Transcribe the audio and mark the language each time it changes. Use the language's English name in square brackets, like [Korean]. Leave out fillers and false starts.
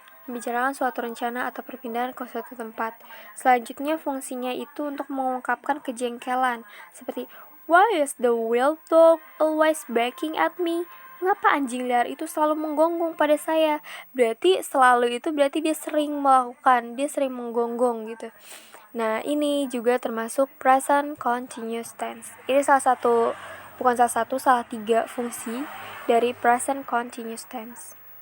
[Indonesian] Membicarakan suatu rencana atau perpindahan ke suatu tempat. Selanjutnya fungsinya itu untuk mengungkapkan kejengkelan. [English] Seperti, why is the wild dog always barking at me? [Indonesian] Mengapa anjing liar itu selalu menggonggong pada saya? Berarti selalu itu berarti dia sering melakukan, dia sering menggonggong gitu. Nah, ini juga termasuk present continuous tense. Ini salah 3 fungsi dari present continuous tense.